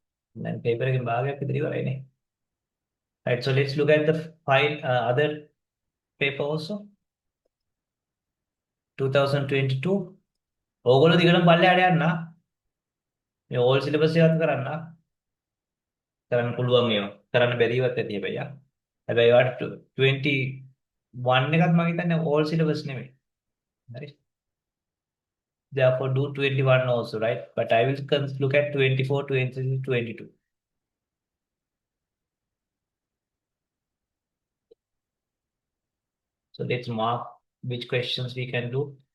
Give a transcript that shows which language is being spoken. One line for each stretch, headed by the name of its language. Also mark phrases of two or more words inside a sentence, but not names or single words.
Sinhala: Then paper එකෙන් භාගයක් විතර ඉවරයිනේ.
English: Right, so let's look at the other paper also. 2022.
Sinhala: ඕගොල්ලෝ දිගටම පල්ලෙහාට යන්න. මේ
English: all syllabus
Sinhala: එකත් කරන්න. කරන්න පුළුවන් ඒවා. කරන්න බැරිවත් ඇති හැබැයි. හැබැයි වාට 21 එකත් මම හිතන්නේ
English: all syllabus
Sinhala: නෙමෙයි. හරි.
English: Therefore do 21 also, right? But I will look at 24, 23, 22. So let's mark which questions we can do.